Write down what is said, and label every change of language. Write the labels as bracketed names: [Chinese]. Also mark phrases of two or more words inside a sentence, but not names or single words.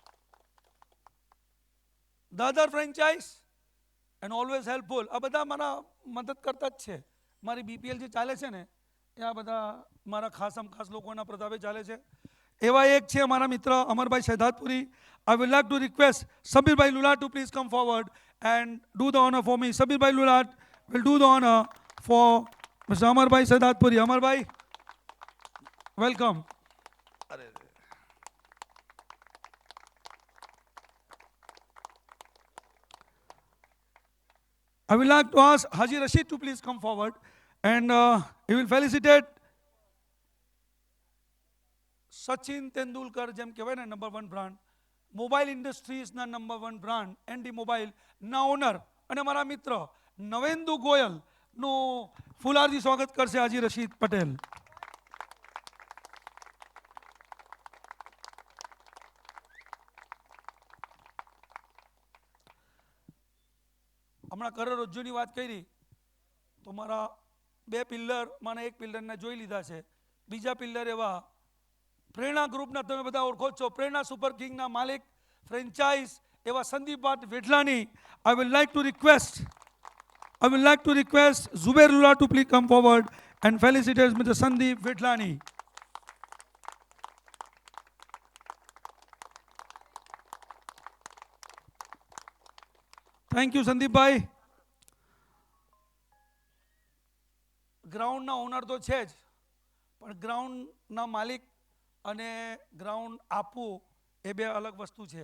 [English] The other franchise and always helpful. [Gujarati] આ બધા મારા મદદ કરતા જ છે. મારી બીપીએલ જે ચાલે છે ને એ આ બધા મારા ખાસ લોકોના પ્રતાપે ચાલે છે. એવા એક છે મારા મિત્ર અમરભાઈ સૈદાતપુરી. [English] I would like to request Sabirભાઈ Lulat to please come forward and do the honor for me. Sabirભાઈ Lulat will do the honor for Mr. Amarભાઈ સૈદાતપુરી. અમરભાઈ, welcome. I would like to ask Haji Rashid to please come forward and he will felicitate [Gujarati] સચિન તેંડુલકર, જેમ કહેવાય ને [English] number 1 brand, [Gujarati] મોબાઈલ ઇન્ડસ્ટ્રીઝના [English] number 1 brand [Gujarati] એનડી મોબાઈલના ઓનર અને મારા મિત્ર નવેન્દુ ગોયલનું ફૂલહારથી સ્વાગત કરશે હાજી રશીદ પટેલ. હમણાં કરોડરજ્જુની વાત કરી તો મારા 2 પિલ્લર, મને એક પિલ્લરને જોઈ લીધા છે. બીજા પિલ્લર એવા પ્રેરણા ગ્રુપના તમે બધા ઓળખો છો, પ્રેરણા સુપર કિંગના માલિક ફ્રેન્ચાઇઝ એવા સંદીપ વેઠલાની. [English] I would like to request Zubair Lulat to please come forward and felicitate Mr. Sandeep Vetlani. thank you Sandeepbhai. [Gujarati] ગ્રાઉન્ડના ઓનર તો છે જ, પણ ગ્રાઉન્ડના માલિક અને ગ્રાઉન્ડ આપવું એ બે અલગ વસ્તુ છે.